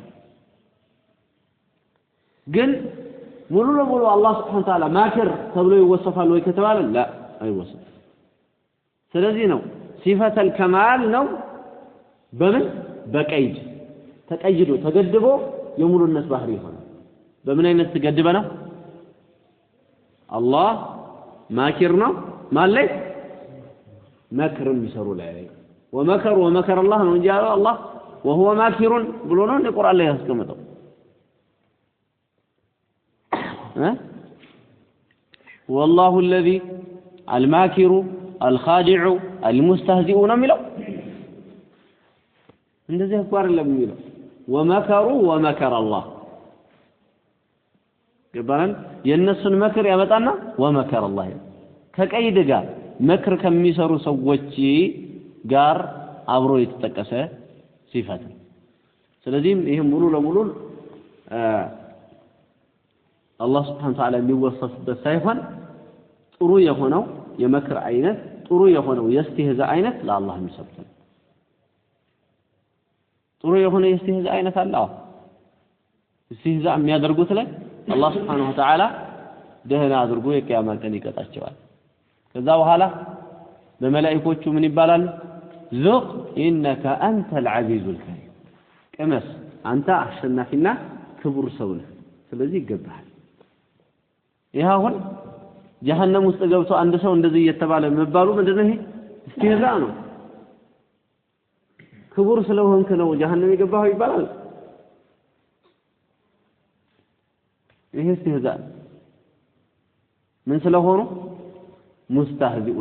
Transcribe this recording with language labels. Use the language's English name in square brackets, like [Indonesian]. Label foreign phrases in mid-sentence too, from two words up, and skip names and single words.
[Amharic] ግን ሙሉ ለሙሉ አላህ [Arabic] سبحانه وتعالى [Amharic] ማከር ተብሎ ይወሰፋል ወይ ከተባለ لا አይወሰፍ ስለዚህ ነው ሲፈተል ከማል ነው በምን በቀይድ ተቀይዶ ተገድቦ የሙሉነት ባህሪ ይሆናል በምን አይነት ተገድበ ነው አላህ ማኪር ነው ማለት መክርም ይሰሩ ላይ [Arabic] ومكر الله [Amharic] ነው እንጂ አላህ [Arabic] وهو ماكر [Amharic] ብሎ ነው ቁርአን ላይ ያስቀመጠው [Arabic] والله الذي الماكر الخادع المستهزئ [Amharic] ነው የሚለው እንደዚህ እኮ አይደለም የሚለው [Arabic] ومكر الله [Amharic] ገባን የነሱን መክር ያመጣና [Arabic] ومكر الله [Amharic] ከቀይድ ጋር መክር ከሚሰሩ ሰዎች ጋር አብሮ የተጠቀሰ ሲፈት ስለዚህ ይሄ ሙሉ ለሙሉ አላህ [Arabic] سبحانه وتعالى [Amharic] የሚወሰፍበት ሳይሆን ጥሩ የሆነው የመክር አይነት ጥሩ የሆነው የስተህዛ አይነት ለአላህ የሚሰብከው ጥሩ የሆነ የስተህዛ አይነት አለ استهزاء የሚያደርጉት ላይ አላህ [Arabic] سبحانه وتعالى [Amharic] ደህና አድርጎ የቂያማ ቀን ይቀጣቸዋል ከዛ በኋላ በመላእክቶቹ ምን ይባላል [Arabic] ذق انك انت العزيز الكريم [Amharic] ቅመስ አንተ አሸናፊና ክቡር ሰው ነህ ስለዚህ ይገባሃል ይሄውን ጀሃነም ውስጥ ገብቶ አንድ ሰው እንደዚህ እየተባለ መባሉ ምንድነው ይሄ استهزاء ነው ክቡር ስለሆንክ ነው ጀሃነም የገባው ይባላል ይሄ استهزاء ምን ስለሆኑ ሙስተህዚኦች